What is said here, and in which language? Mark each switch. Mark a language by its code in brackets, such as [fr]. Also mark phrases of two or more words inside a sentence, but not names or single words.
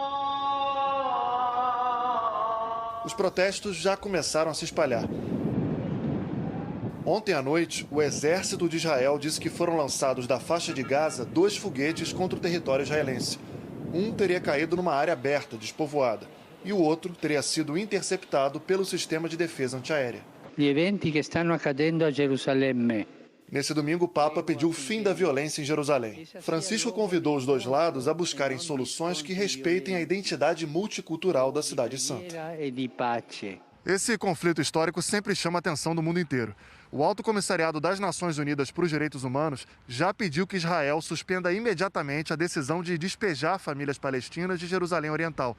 [pt] Os protestos já começaram a se espalhar. Ontem à noite, o exército de Israel disse que foram lançados da faixa de Gaza 2 foguetes contra o território israelense. Um teria caído numa área aberta, despovoada, e o outro teria sido interceptado pelo sistema de defesa antiaérea. [it] Gli eventi che stanno accadendo a Gerusalemme. [pt] Nesse domingo, o Papa pediu o fim da violência em Jerusalém. Francisco convidou os dois lados a buscarem soluções que respeitem a identidade multicultural da Cidade Santa. Esse conflito histórico sempre chama a atenção do mundo inteiro. O Alto Comissariado das Nações Unidas para os Direitos Humanos já pediu que Israel suspenda imediatamente a decisão de despejar famílias palestinas de Jerusalém Oriental.